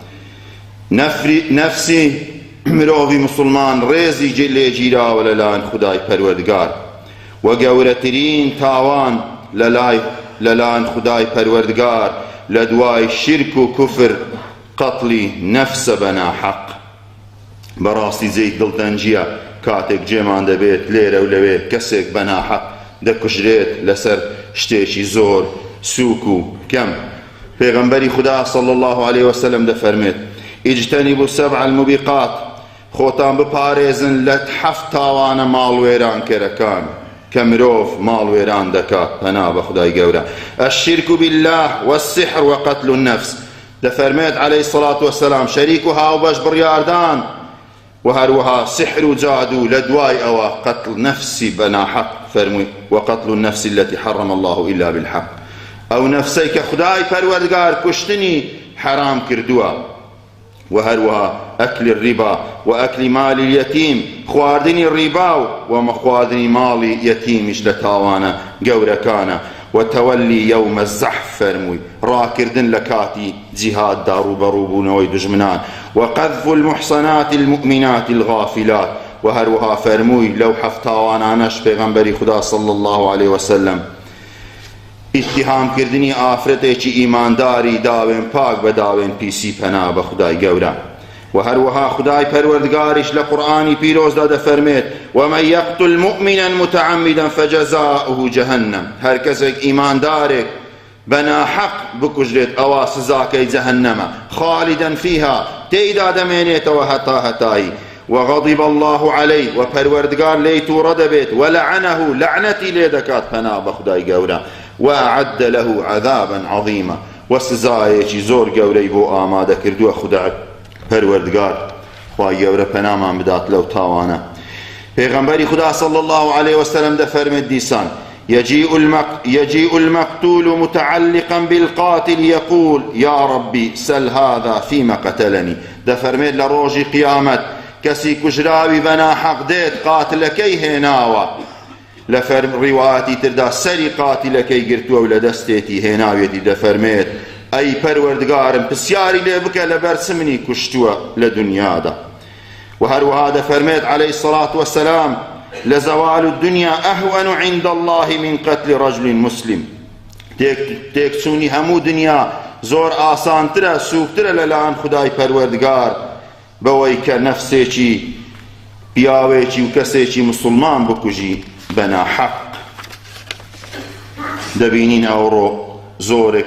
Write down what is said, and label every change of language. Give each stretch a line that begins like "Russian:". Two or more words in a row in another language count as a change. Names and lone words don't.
Central Kurdish: نەفسی مرۆڤی مسلمان ڕێزی لێگیراوە لەلایەن خدای پەروەردگار و گەورەترین تاوان لەلایەن خدای پەروەردگار لە دوای شرک و کوفر قەتڵی نەفسە بەناحەق بەڕاستی جێی دڵتەنجیە کاتێک جێمان دەبێت لێرە و لەوێ کەسێک بەناحەق دەکوژرێت لەسەر شتێکی زۆر سووک و کەم پێغەمبەری خدا
Arabic: صلی الله عليه وسلم
Central Kurdish: دەفەرمێت
Arabic: اجتنبوا السبع الموبقات
Central Kurdish: خۆتان بپارێزن لە 7 تاوانە ماڵوێران کەرەکان کە مرۆڤ ماڵوێران دەکات پەنا بە خدای گەورە
Arabic: الشرك بالله والسحر وقتل النفس
Central Kurdish: دەفەرمێت
Arabic: عليه الصلاة والسلام
Central Kurdish: شەریک و هاوبەش بڕیاردان و هەروەها سحر و جادو لە دوای ئەوە قتل نفسی بەناحەق فەرمووی
Arabic: وقتل النفس التي حرم الله إلا بالحق
Central Kurdish: ئەو نەفسەی کە خدای پەروەردگار کوشتنی حرام کردووە و هەروەها
Arabic: ئەکلی الربا و ئەکلی مالی اليتیم
Central Kurdish: خواردنی ڕیبا و مەخواردنی ماڵی یەتیمیش لە تاوانە گەورەکانە و
Arabic: تەوەلی یەومە الزەحف
Central Kurdish: فەرمووی ڕاکردن لە کاتی جیهاددا ڕوبەڕووبوونەوەی دژمنان و
Arabic: قەذف المحصنات المؤمنات الغافلات
Central Kurdish: و هەروەها فەرمووی لەو 7 تاوانانەش پێغەمبەری خدا
Arabic: صلی الله عليه وسلم
Central Kurdish: ئیتیهامکردنی ئافرەتێکی ئیمانداری داوێن پاک بە داوێن پیسی پەنا بە خدای گەورە و هەروەها خدای پەروەردگاریش لە قورئانی پیرۆزدا دەفەرمێت
Arabic: ومن یقتل مؤمنا متعمدا فجزاؤه جهنم
Central Kurdish: هەر کەسێک ئیماندارێک بەناحەق بکوژرێت ئەوە سزاکەی جەهەنەمە خالدا فيها تێیدا دەمێنێتەوە هەتا هەتایی
Arabic: وغضب الله عليه
Central Kurdish: و پەروەردگار لێی تووڕە دەبێت ولعنه لعنەتی لێ دەکات پەنا بە خدای گەورە
Arabic: وأعد له عذابا عظيما
Central Kurdish: وسزایەکی زۆر گەورەی بۆ ئامادە کردووە خدای پەروەردگار خوای گەورە پەنامان بدات لەو تاوانە پێغەمبەری خدا
Arabic: صلی الله عليه وسلم
Central Kurdish: دەفەرمێت دیسان
Arabic: يجيء المقتول متعلقا بالقاتل يقول يا ربي سل هذا فيما قتلني
Central Kurdish: دەفەرمێت لە ڕۆژی قیامەت کەسی کوژراوی بەناحەق دێت قاتلەکەی هێناوە لە ڕیواەتی تردا سەری قاتیلەکەی گرتووە و لە دەستێتی هێناوێتی دەفەرمێت ئەی پەروەردگارم پرسیاری لێ بکە لەبەر چ منی کوشتووە لە دنیادا و هەروەها دەفەرمێت
Arabic: عليه الصلاة والسلام لزوال الدنيا أهون عند الله من قتل رجل مسلم
Central Kurdish: تێکچوونی هەموو دنیا زۆر ئاسانترە سووکترە لەلایەن خدای پەروەردگار بەوەی کە نەفسێکی پیاوێکی و کەسێکی مسلمان بکوژی بەناحەق دەبینین ئەوڕۆ زۆرێک